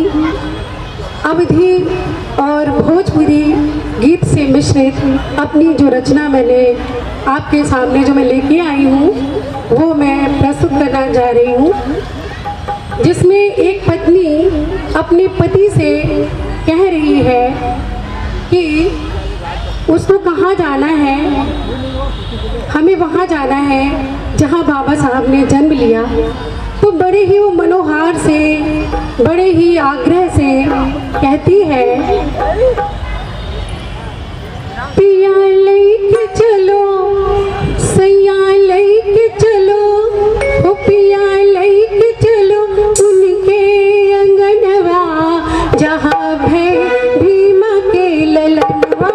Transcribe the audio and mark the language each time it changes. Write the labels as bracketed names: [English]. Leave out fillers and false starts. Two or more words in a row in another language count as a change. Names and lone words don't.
[Hindi] अवधी और भोजपुरी गीत से मिश्रित अपनी जो रचना मैंने आपके सामने जो मैं लेके आई हूँ, वो मैं प्रस्तुत करना जा रही हूँ, जिसमें एक पत्नी अपने पति से कह रही है कि उसको कहाँ जाना है। हमें वहाँ जाना है जहाँ बाबा साहब ने जन्म लिया। तो बड़े ही वो मनोहार से, बड़े ही आग्रह से कहती है, पिया लेके चलो, सैया लेके चलो, ओ पिया लेके चलो उनके अंगनवा, जहाँ भै भीमा के ललनवा।